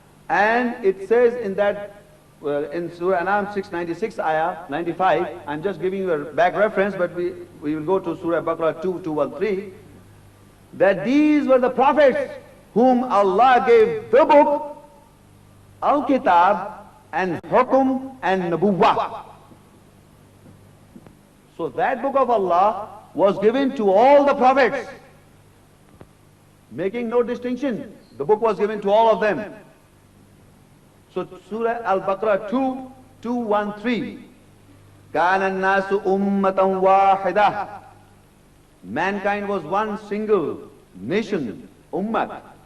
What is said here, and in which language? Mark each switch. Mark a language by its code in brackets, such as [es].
[en] And it says in that, in Surah An'am 696 ayah, 95, I'm just giving you a back reference, but we will go to Surah Al-Baqara 2:213, that these were the prophets whom Allah gave the book, Al-Kitab, and Hukum and Nabuwwah. So that book of Allah was given to all the prophets, making no distinction. The book was given to all of them. So Surah Al-Baqara 2:213, [ar] كَانَ النَّاسُ أُمَّةً وَاحِدَةً. [en] Mankind was one single nation, ummah.